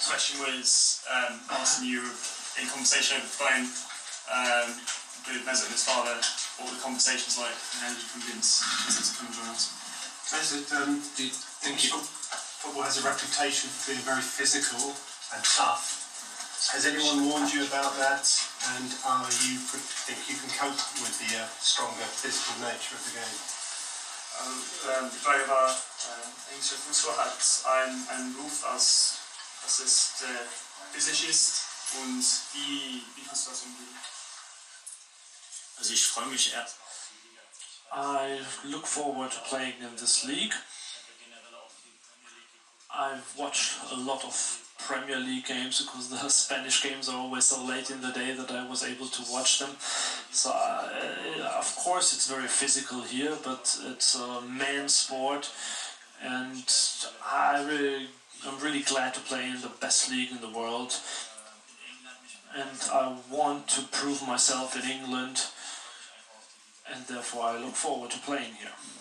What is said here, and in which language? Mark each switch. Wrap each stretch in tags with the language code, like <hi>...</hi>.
<en>The question was asking you in conversation over the phone with Mesut and his father, what were the conversations like, and how did you convince Mesut to come join us? Mesut, do you think football has a reputation for being very physical and tough? Has anyone warned you about that, and you think you can cope with the stronger physical nature of the game?</en> <de>Die Frage war, englischer Fußball hat einen Ruf, dass es physisch ist, und wie kannst du das umgehen? Also ich freue mich erst.</de> <en>I look forward to playing in this league. I've watched a lot of Premier League games because the Spanish games are always so late in the day that I was able to watch them. So of course it's very physical here, but it's a man's sport, and I'm really glad to play in the best league in the world, and I want to prove myself in England, and therefore I look forward to playing here.</en>